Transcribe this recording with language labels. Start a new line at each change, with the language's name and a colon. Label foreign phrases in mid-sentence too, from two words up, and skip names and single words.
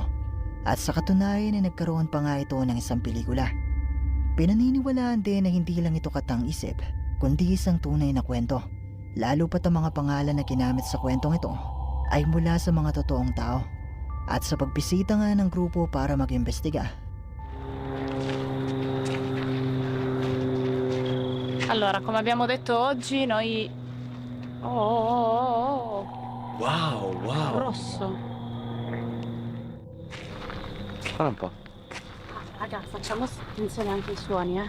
Filipino: At sa katunayan ay nagkaroon pa nga ito ng isang pelikula. Pinaniniwalaan din na hindi lang ito katang-isip, kundi isang tunay na kwento. Lalo pat ang mga pangalan na ginamit sa kwentong ito ay mula sa mga totoong tao. At sa pagbisita nga ng grupo para mag-imbestiga,
Italian: allora, come abbiamo detto oggi, noi... Oh, Wow, wow. rosso. Guarda un po'. Raga, facciamo attenzione anche ai suoni, eh?